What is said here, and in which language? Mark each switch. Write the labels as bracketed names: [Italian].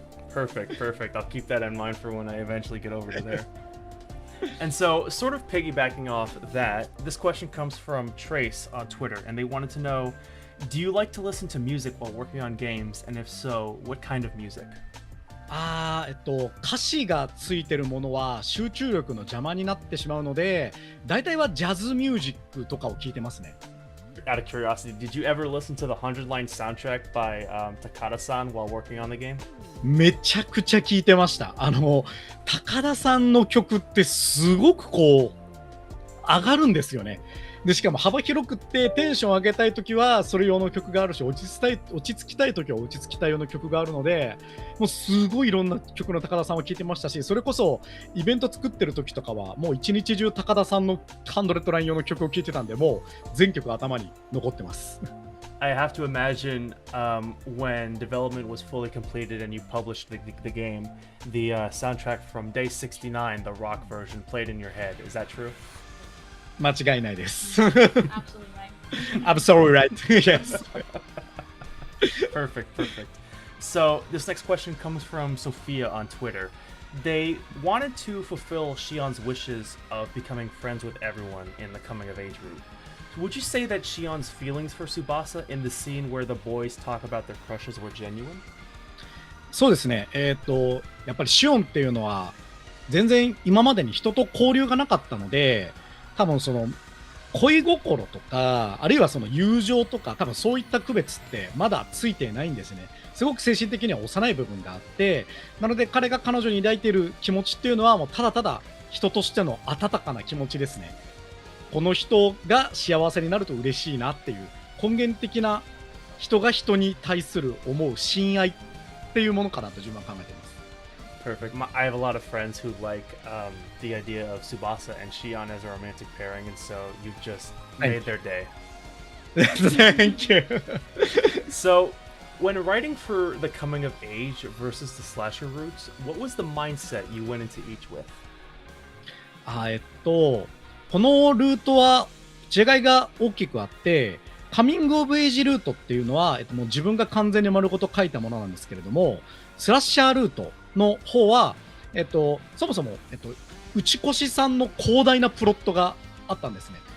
[English] Perfect, perfect. I'll keep that in mind for when I eventually get over to there. And so, sort of piggybacking off that, this question comes from Trace on Twitter, and they wanted to know, do you like to listen to music while working on games? And if so, what kind of music? [Japanese] 歌詞がついてるものは集中力の邪魔になってしまうので、大体はジャズミュージックとかを聞いてますね。 [English] Out of curiosity, did you ever listen to the 100-line soundtrack by Takada-san while working on the game? [Japanese] めちゃくちゃ聞いてました。高田さんの曲ってすごくこう上がるんですよね。でしかも幅広くってテンション上げたいときはそれ用の曲があるし、落ち着きたいときは落ち着きたい用の曲があるので、もうすごいいろんな曲の高田さんを聴いてましたし、それこそイベント作ってる時とかはもう一日中高田さんの100ライン用の曲を聴いてたんで、もう全曲頭に残ってます。 [English] I have to imagine when development was fully completed and you published the game, the soundtrack from Day 69, the rock version, played in your head. Is that true? [Japanese] 間違いないです。 [English] Absolutely right. Absolutely right. Yes. Perfect, perfect. So this next question comes from Sophia on Twitter. They wanted to fulfill Shion's wishes of becoming friends with everyone in the coming of age route. Would you say that Shion's feelings for Tsubasa in the scene where the boys talk about their crushes were genuine? [Japanese] そうですね。やっぱりシオンっていうのは全然今までに人と交流がなかったので、多分その恋心とか、あるいはその友情とか、多分そういった区別ってまだついてないんですね。すごく精神的には幼い部分があって、なので彼が彼女に抱いている気持ちっていうのはもうただただ人としての温かな気持ちですね。この人が幸せになると嬉しいなっていう根源的な人が人に対する思う親愛っていうものかなと自分は考えています。 [English] Perfect. I have a lot of friends who like the idea of Tsubasa and Shion as a romantic pairing, and so you've just made their day. Thank you. So, when writing for the coming of age versus the slasher routes, what was the mindset you went into each with? [Japanese] このルートは違いが大きくあって、カミングオブエイジルートっていうのは、もう自分が完全に丸ごと書いたものなんですけれども、スラッシャールートの方は、そもそも、内越さんの広大なプロットがあったんですね。